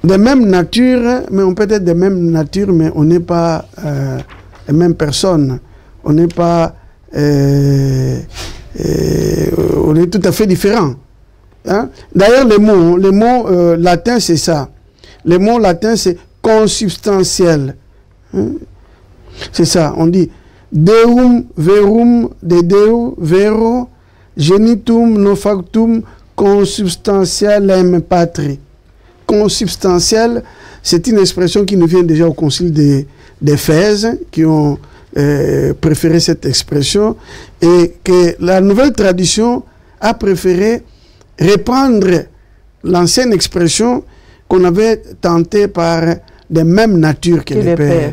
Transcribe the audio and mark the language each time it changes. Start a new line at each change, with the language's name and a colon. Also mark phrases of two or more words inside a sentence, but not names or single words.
French: de même nature, mais on peut être de même nature, mais on n'est pas les mêmes personnes. On n'est pas... on est tout à fait différents. Hein? D'ailleurs, les mots latins, c'est ça. Les mots latins, c'est consubstantiel. Hein? C'est ça, on dit
Latin: Deum, verum, de Deu, vero, genitum, no factum, consubstantialem patri.
French: Consubstantiel, c'est une expression qui nous vient déjà au concile d'Éphèse, qui ont préféré cette expression, et que la nouvelle tradition a préféré reprendre l'ancienne expression qu'on avait tentée par des mêmes natures que les pères.